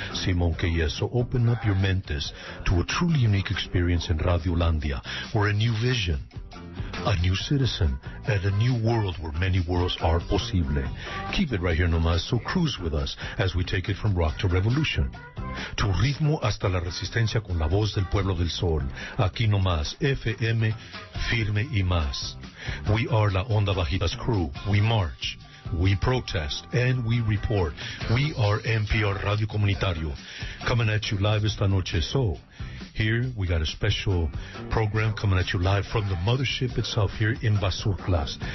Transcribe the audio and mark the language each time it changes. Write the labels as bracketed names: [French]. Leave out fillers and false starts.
[English] Simón Keyes, so open up your mentes to a truly unique experience in Radiolandia, where a new vision, a new citizen, and a new world where many worlds are posible. Keep it right here nomás, so cruise with us as we take it from rock to revolution. [Spanish] Tu ritmo hasta la resistencia con la voz del pueblo del sol. Aquí nomás, FM, firme y más. [English] We are La Onda Bajitas crew. We march, we protest, and we report. We are NPR Radio Comunitario, coming at you live [Spanish] esta noche. [English] So, here we got a special program coming at you live from the mothership itself here in Basurclas.